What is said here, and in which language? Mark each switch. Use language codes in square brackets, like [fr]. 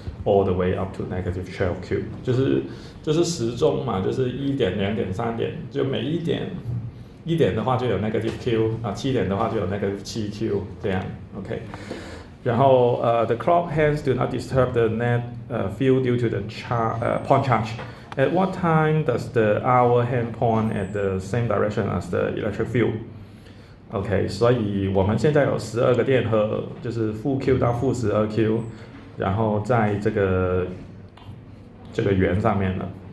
[en] all the way up to negative 12Q， [zh] 就是时钟嘛，就是1点、2点、3点，就每1点的话就有 negative Q 啊，7点的话就有 negative 7Q 这样 ，OK。然后 [en] the clock hands do not disturb the net field due to the point charge. At what time does the hour hand point at the same direction as the electric field? [zh] OK， 所以我们现在有12个电荷，就是负 Q 到负12Q， 然后在这个圆上面了。